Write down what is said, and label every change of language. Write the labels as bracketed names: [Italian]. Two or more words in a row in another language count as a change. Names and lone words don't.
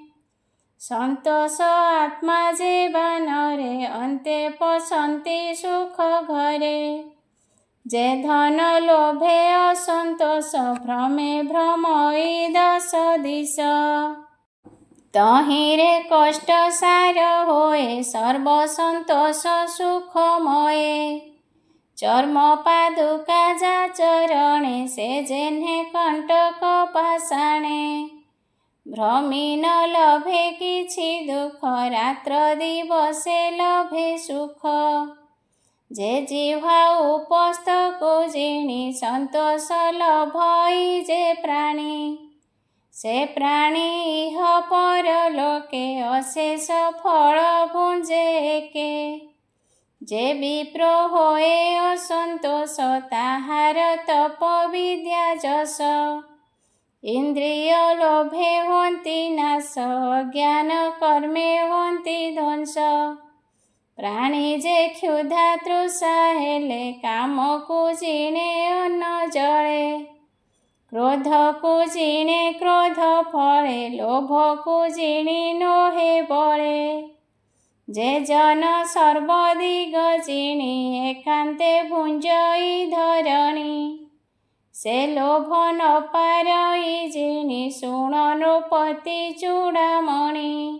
[Odia] ସନ୍ତୋଷ ଆତ୍ମା ଜୀବନରେ ଅନ୍ତେ ପସନ୍ତି ସୁଖ ଘରେ। ଯେ ଧନ ଲୋଭେ ଅସନ୍ତୋଷ ଭ୍ରମେ ଭ୍ରମଇ ଦଶ ଦିଶ। ତହିରେ କଷ୍ଟ ସାର ହୋଏ ସର୍ବ ସନ୍ତୋଷ ସୁଖମୟେ। ଚର୍ମ ପାଦୁକା ଯା ଚରଣେ ସେ ଯେହ୍ନେ କଣ୍ଟକ ପାଷାଣେ। ଭ୍ରମୀ ନ ଲଭେ କିଛି ଦୁଖ ରାତ୍ର ଦିବସେ ଲଭେ ସୁଖ। ଯେ ଜିହ୍ୱା ଉପସ୍ଥକୁ ଜିଣୀ ସନ୍ତୋଷ ଲଭଇ ଯେ ପ୍ରାଣୀ। ସେ ପ୍ରାଣୀ ଇହ ପରଲୋକେ ଅଶେଷ ଫଳ ଭୁଞ୍ଜେ ଏକେ। ଯେ ବିପ୍ର ହୋଏ ଅସନ୍ତୋଷ ତାହାର ତପ ବିଦ୍ୟା ଯଶ। ଇନ୍ଦ୍ରିୟ ଲୋଭେ ହୋନ୍ତି ନାଶ ଅଜ୍ଞାନ କର୍ମେ ହୋନ୍ତି ଧ୍ୱଂସ। ପ୍ରାଣୀ ଯେ କ୍ଷୁଧା ତୃଷା ହେଲେ କାମ କୁ ଜିଣେ ଅନ୍ନ ଜଳେ। କ୍ରୋଧ କୁ ଜିଣେ କ୍ରୋଧ ଫଳେ ଲୋଭ କୁ ଜିଣୀ ନୋହେ ବଳେ। ଯେ ଜନ ସର୍ବଦିଗ ଜିଣୀ ଏକାନ୍ତେ ଭୁଞ୍ଜଇ ଧରଣୀ। ସେ ଲୋଭ ନ ପାରଇ ଜିଣୀ ଶୁଣ ନୃପତି ଚୂଡ଼ାମଣି।